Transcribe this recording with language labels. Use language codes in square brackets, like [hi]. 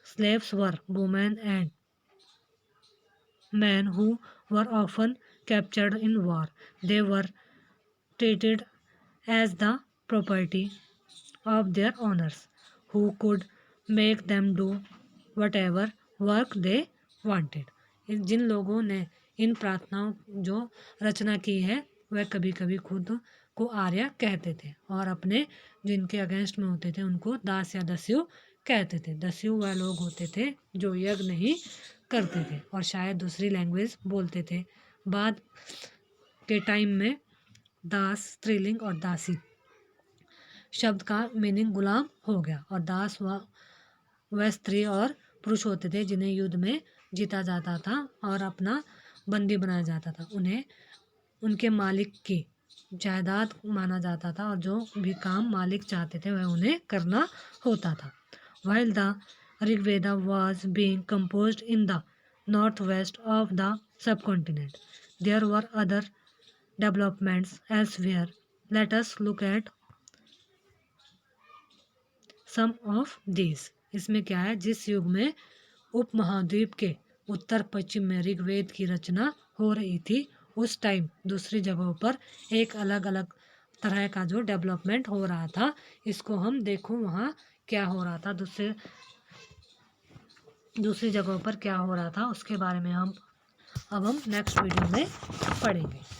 [en] Slaves were women and men who were often captured in war. They were treated as the property of their owners, who could make them do whatever work they wanted. [hi] जिन लोगों ने इन प्रार्थनाओं जो रचना की है वह कभी कभी खुद को आर्य कहते थे और अपने जो इनके अगेंस्ट में होते थे उनको दास या दस्यु कहते थे। दस्यु वह लोग होते थे जो यज्ञ नहीं करते थे और शायद दूसरी लैंग्वेज बोलते थे। बाद के टाइम में दास, स्त्रीलिंग और दासी शब्द का मीनिंग गुलाम हो गया और दास वह स्त्री और पुरुष होते थे जिन्हें युद्ध में जीता जाता था और अपना बंदी बनाया जाता था। उन्हें उनके मालिक की जायदाद माना जाता था और जो भी काम मालिक चाहते थे वह उन्हें करना होता था। [en] While the Rigveda was being composed in the northwest of the subcontinent, there were other developments elsewhere. Let us look at some of these. [hi] इसमें क्या है, जिस युग में उपमहाद्वीप के उत्तर पश्चिम में ऋग्वेद की रचना हो रही थी उस टाइम दूसरी जगहों पर एक अलग अलग तरह का जो डेवलपमेंट हो रहा था, इसको हम देखो वहाँ क्या हो रहा था, दूसरी जगहों पर क्या हो रहा था उसके बारे में हम नेक्स्ट वीडियो में पढ़ेंगे।